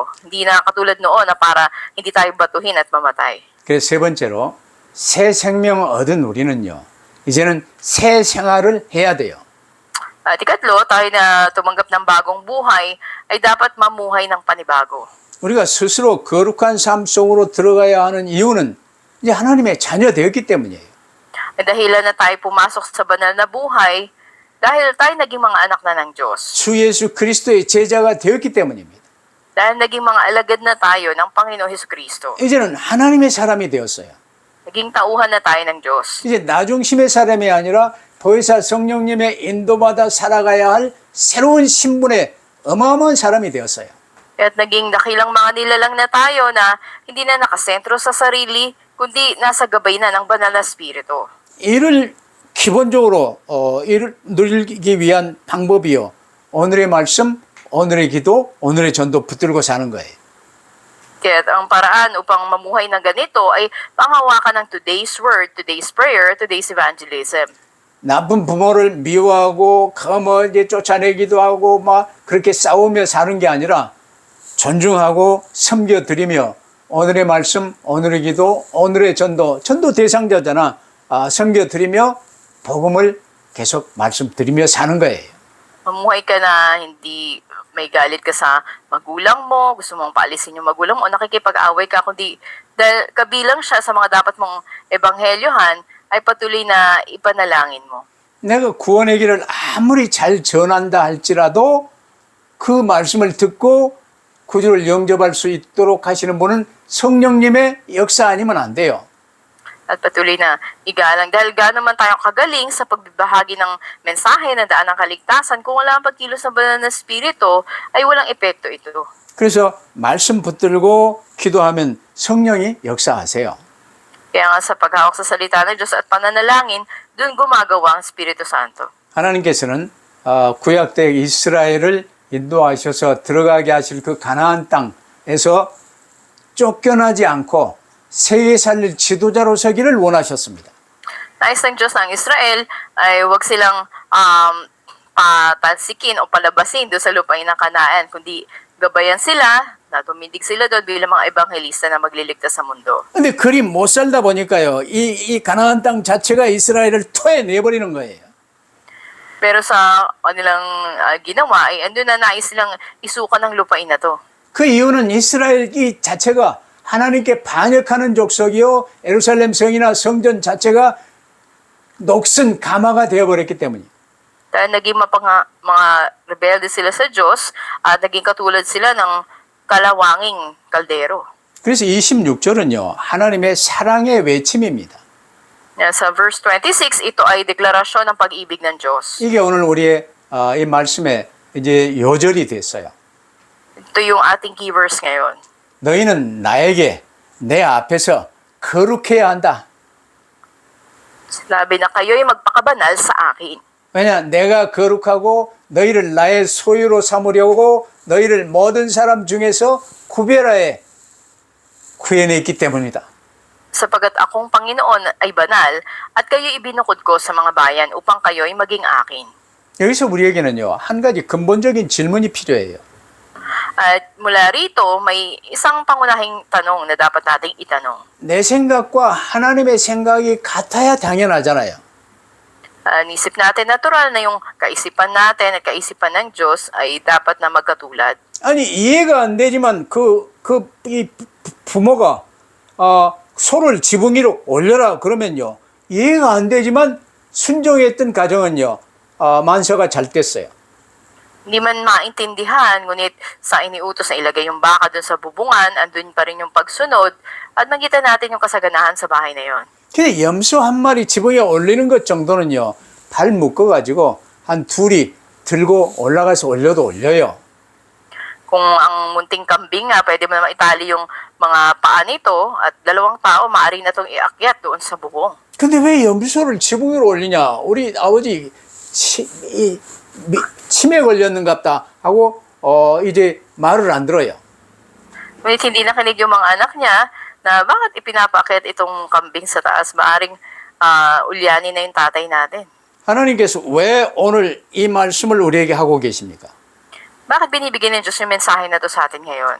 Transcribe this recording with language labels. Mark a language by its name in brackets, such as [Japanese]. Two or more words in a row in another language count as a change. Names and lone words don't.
[Filipino] Hindi na katulad noon na para hindi tayo batuhin at mamatay. [Korean] 그래서 세 번째로 새 생명을 얻은 우리는요. 이제는 새 생활을 해야 돼요. [Filipino] At ikatlo, tayo na tumanggap ng bagong buhay ay dapat mamuhay ng panibago. [Korean] 우리가 스스로 거룩한 삶 속으로 들어가야 하는 이유는 이제 하나님의 자녀 되었기 때문이에요. [Filipino] Dahilan na tayo pumasok sa banal na buhay dahil tayo naging mga anak na ng Diyos. [Korean] 주 예수 그리스도의 제자가 되었기 때문입니다. [Filipino] Dahil naging mga alagad na tayo ng Panginoon Jesucristo. [Korean] 이제는 하나님의 사람이 되었어요. [Filipino] Naging tauhan na tayo ng Diyos. [Korean] 이제 나중심의 사람이 아니라 보혜사 성령님의 인도받아 살아가야 할 새로운 신분의 어마어마한 사람이 되었어요. [Filipino] At naging dakilang mga nilalang na tayo na hindi na nakasentro sa sarili, kundi nasa gabay na ng banal na spirito. [Korean] 이를 기본적으로 이를 누리기 위한 방법이요. 오늘의 말씀, 오늘의 기도, 오늘의 전도 붙들고 사는 거예요. [Filipino] Kaya ang paraan upang mamuhay ng ganito ay panghawakan ng [English] today's word, today's prayer, today's evangelism. [Korean] 나쁜 부모를 미워하고 이제 쫓아내기도 하고 막 그렇게 싸우며 사는 게 아니라 존중하고 섬겨드리며 오늘의 말씀, 오늘의 기도, 오늘의 전도 대상자잖아. 섬겨드리며 복음을 계속 말씀드리며 사는 거예요. [Filipino] Mamuhay ka na hindi may galit ka sa magulang mo, gusto mong paalisin yung magulang mo, o nakikipag-away ka, kundi dahil kabilang siya sa mga dapat mong ebanghelyohan, ay patuloy na ipanalangin mo. [Korean] 내가 구원의 길을 아무리 잘 전한다 할지라도 그 말씀을 듣고 구주를 영접할 수 있도록 하시는 분은 성령님의 역사 아니면 안 돼요. [Filipino] At patuloy na igalang dahil gaano man tayong kagaling sa pagbibahagi ng mensahe ng daan ng kaligtasan, kung wala ang pagkilos ng banal na spirito, ay walang epekto ito. [Korean] 그래서 말씀 붙들고 기도하면 성령이 역사하세요. [Filipino] Kaya nga sa paghawak sa salita ng Diyos at pananalangin, doon gumagawa ang Espiritu Santo. [Korean] 하나님께서는 구약 때 이스라엘을 인도하셔서 들어가게 하실 그 가나안 땅에서 쫓겨나지 않고 세계 살릴 지도자로 서기를 원하셨습니다. [Filipino] Nais ng Diyos ng Israel ay huwag silang patalsikin o palabasin doon sa lupain ng Kanaan, kundi gabayan sila na tumindig sila doon bilang mga ebanghelista na magliligtas sa mundo. [Korean] 근데 그리 못 살다 보니까요, 이 가나안 땅 자체가 이스라엘을 토해내버리는 거예요. [Filipino] Pero sa kanilang ginawa ay andun na nais silang isukan ng lupain na to. [Korean] 그 이유는 이스라엘 이 자체가 하나님께 반역하는 족속이요, 예루살렘 성이나 성전 자체가 녹슨 가마가 되어버렸기 때문이에요. [Filipino] Dahil naging mga rebelde sila sa Diyos at naging katulad sila ng kalawanging kaldero. [Korean] 그래서 26절은요, 하나님의 사랑의 외침입니다. [Filipino] Sa verse 26, ito ay deklarasyon ng pag-ibig ng Diyos. [Korean] 이게 오늘 우리의 이 말씀의 이제 요절이 됐어요. [Filipino] Ito yung ating [English] key verse [Filipino] ngayon. [Korean] 너희는 나에게 내 앞에서 거룩해야 한다. [Filipino] Sinabi na kayo'y magpakabanal sa akin. [Korean] 왜냐 내가 거룩하고 너희를 나의 소유로 삼으려고 너희를 모든 사람 중에서 구별하여 구해냈기 때문이다. [Filipino] Sapagat akong Panginoon ay banal at kayo'y ibinukod ko sa mga bayan upang kayo'y maging akin. [Korean] 여기서 우리에게는요 한 가지 근본적인 질문이 필요해요. [Filipino] At mula rito, may isang pangunahing tanong na dapat nating itanong. [Korean] 내 생각과 하나님의 생각이 같아야 당연하잖아요. [Filipino] Nisip natin natural na yung kaisipan natin at kaisipan ng Diyos ay dapat na magkatulad. [Korean] 아니 이해가 안 되지만 이 부모가 소를 지붕 위로 올려라 그러면요 이해가 안 되지만 순종했던 가정은요 만서가 잘 됐어요. [Filipino] Hindi man maintindihan, ngunit sa iniutos na ilagay yung baka dun sa bubungan, andun pa rin yung pagsunod, at nakita natin yung kasaganahan sa bahay na yon. [Korean] 근데 염소 한 마리 지붕에 올리는 것 정도는요 발 묶어가지고 한 둘이 들고 올라가서 올려도 올려요. [Filipino] Kung ang munting kambing nga, pwede mo naman itali yung mga paa nito at dalawang tao maaari na itong iakyat doon sa bubong. [Korean] 근데 왜 염소를 지붕 위로 올리냐? 우리 아버지 치매 걸렸는갑다 하고 이제 말을 안 들어요. [Filipino] Ngunit hindi nakinig yung mga anak niya na bakit ipinapaakyat itong kambing sa taas, maaring ulyanin na yung tatay natin. [Korean] 하나님께서 왜 오늘 이 말씀을 우리에게 하고 계십니까? [Filipino] Bakit binibigyan ng Diyos yung mensahe na to sa atin ngayon?